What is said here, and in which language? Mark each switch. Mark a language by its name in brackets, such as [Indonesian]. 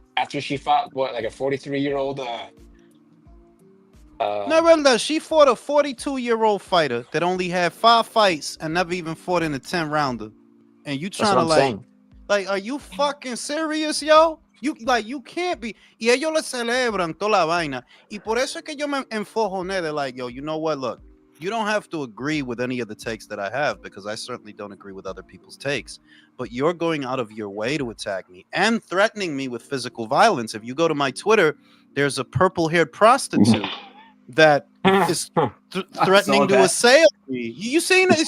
[English] After she fought like a 43-year-old. No, really, she fought a 42-year-old fighter that only had 5 fights and never even fought in a 10-rounder. And you trying to like, are you fucking serious, yo? You can't be. [Spanish] Y ellos le celebran toda la vaina. Y por eso es que yo me enfojoné de [English] like, yo, you know what? Look, you don't have to agree with any of the takes that I have because I certainly don't agree with other people's takes. But you're going out of your way to attack me and threatening me with physical violence. If you go to my Twitter, there's a purple-haired prostitute that is threatening to assail me. You seen it?